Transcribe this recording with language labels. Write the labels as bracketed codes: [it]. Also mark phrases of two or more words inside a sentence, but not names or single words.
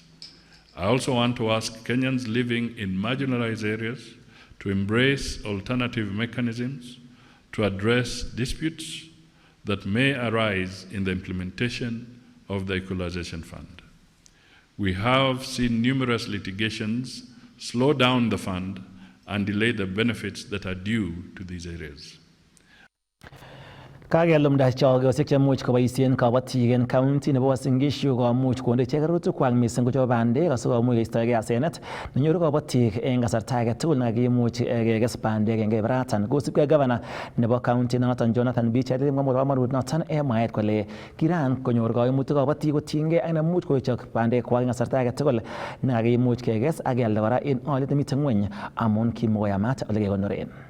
[en] I also want to ask Kenyans living in marginalized areas to embrace alternative mechanisms to address disputes that may arise in the implementation of the Equalization Fund. We have seen numerous litigations slow down the fund and delay the benefits that are due to these areas. [kln] Kakelumda chogosiek chemuch koboisien kabatik en county nebo Uasin Gishu komuch konde ichek rurutikwak missing ko chebo bandek asikomuch koistoegei asenet nenyoru kabatik en kasarta age tugul nekakimuch kekes bandek en keberatan. Kosibgei gavana nebo county noton Jonathan Bichir komwa komonut noton en mwaet kole kiran konyor koimutik kabatik kotiengei ak nemuch kowechok bandekwak en kasarta age tugul nekakimuch kekes ak kealda kora en olyet nemiten ng'weny amun kimakoyamat ole kekonoren.